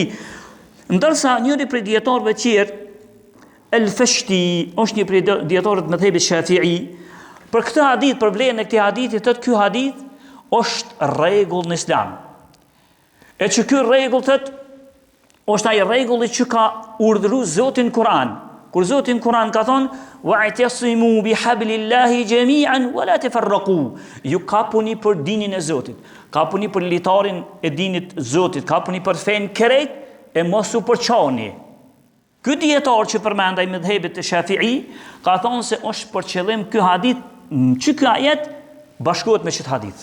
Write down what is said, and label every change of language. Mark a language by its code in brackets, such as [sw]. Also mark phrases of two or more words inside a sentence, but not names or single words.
[sq] Ndërsa njëri prej dietarëve të tjerë, El-Fashti, është një prej dietarëve të mëdhëbit Shafi'i, për këtë hadith, për vlerën e këtij hadithi, thotë ky hadith është rregull në Islam. E që ky rregull thotë është ai rregulli që ka urdhëruar Zoti në Kur'an. Kur Zoti në Kur'an ka thonë [ar] واعتصموا بحبل الله جميعا ولا تفرقوا. [sq] Ju kapuni për dinin e Zotit, kapuni për litarin e dinit Zotit, kapuni për fen krejt e mos u përçani. Ky dietar që përmendaj me dhëbet e Shafi'i ka thonë se është për qëllim ky hadith, që ky ajet bashkohet me çet hadith.